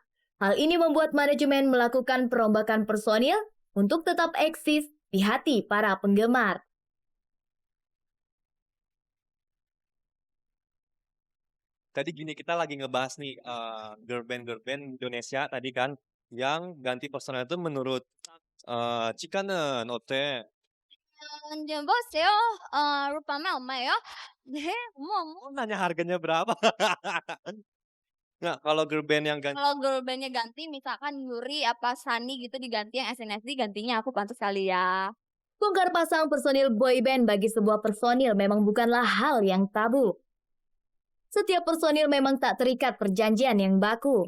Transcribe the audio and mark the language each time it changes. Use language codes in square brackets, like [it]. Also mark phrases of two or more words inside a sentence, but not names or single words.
[id] Hal ini membuat manajemen melakukan perombakan personil untuk tetap eksis di hati para penggemar. Tadi gini, kita lagi ngebahas nih [en] girl band [id] Indonesia tadi kan yang ganti personel itu menurut [ko] Chika는 어때? 보세요. 루파면 얼마예요? 네, 어머. [id] Oh, nanya harganya berapa? Nah, kalau [en] girl band [id] yang ganti Kalau [en] girl bandnya [id] ganti, misalkan Yuri apa Sani gitu diganti yang SNSD, gantinya aku pantas kali ya. Bongkar pasang personil [en] boy band [id] bagi sebuah personil memang bukanlah hal yang tabu. Setiap personil memang tak terikat perjanjian yang baku.